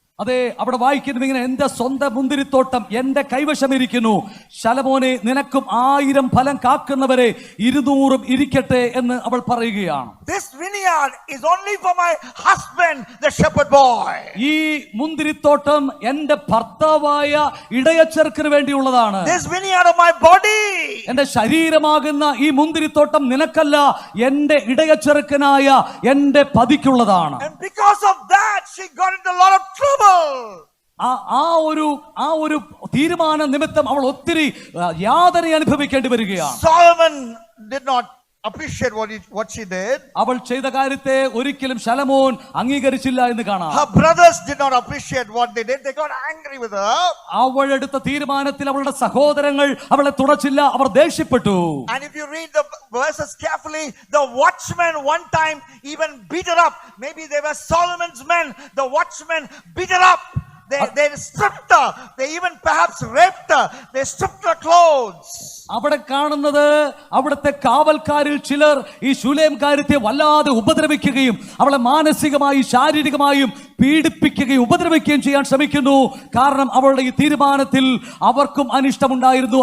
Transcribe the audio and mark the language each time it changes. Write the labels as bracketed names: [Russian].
[Malayalam] അതെ, അവിടെ വായിക്കുന്നത് ഇങ്ങനെ, എന്റെ സ്വന്തം മുന്തിരിത്തോട്ടം എന്റെ കൈവശം ഇരിക്കുന്നു. ശലോമോനെ, നിനക്കും 1000 ഫലം കാക്കുന്നവരെ 200 ഇരിക്കട്ടെ എന്ന് അവൾ പറയുകയാണ്. [English] This vineyard is only for my husband, the shepherd boy. [Malayalam] ഈ മുന്തിരിത്തോട്ടം എന്റെ ഭർത്താവായ ഇടയച്ചെറുക്കന് വേണ്ടിയുള്ളതാണ്. [English] This vineyard of my body. [Malayalam] എന്റെ ശരീരമാകുന്ന ഈ മുന്തിരിത്തോട്ടം നിനക്കല്ല, എന്റെ ഇടയച്ചെറുക്കനായ എന്റെ പതിക്കുള്ളതാണ്. [English] And because of that, she got into a lot of trouble. [Malayalam] ആ ഒരു തീരുമാന നിമിത്തം അവൾ ഒത്തിരി യാതന അനുഭവിക്കേണ്ടി വരികയാണ്. [English] Solomon did not appreciate what she did. [Malayalam] അവൾ ചെയ്ത കാര്യത്തെ ഒരിക്കലും ശലോമോൻ അംഗീകരിച്ചില്ല എന്ന് കാണാം. [English] Her brothers did not appreciate what they did. They got angry with her. [Malayalam] അവൾ എടുത്ത തീരുമാനത്തിൽ അവളുടെ സഹോദരങ്ങൾ അവളെ തുടച്ചില്ല, അവർ ദേഷ്യപ്പെട്ടു. [English] And if you read the verses carefully, the watchmen one time even beat her up. Maybe they were Solomon's men. The watchmen beat her up. They stripped her. They even perhaps raped her. They stripped her clothes. [Malayalam] അവിടെ കാണുന്നത് അവിടുത്തെ കാവൽക്കാരിൽ ചിലർ ഈ ശൂലേംകാരത്തെ വല്ലാതെ ഉപദ്രവിക്കുകയും അവളെ മാനസികമായും ശാരീരികമായും പീഡിപ്പിക്കുകയും ഉപദ്രവിക്കുകയും ചെയ്യാൻ ശ്രമിക്കുന്നു. കാരണം അവളുടെ ഈ തീരുമാനത്തിൽ അവർക്കും അനിഷ്ടമുണ്ടായിരുന്നു.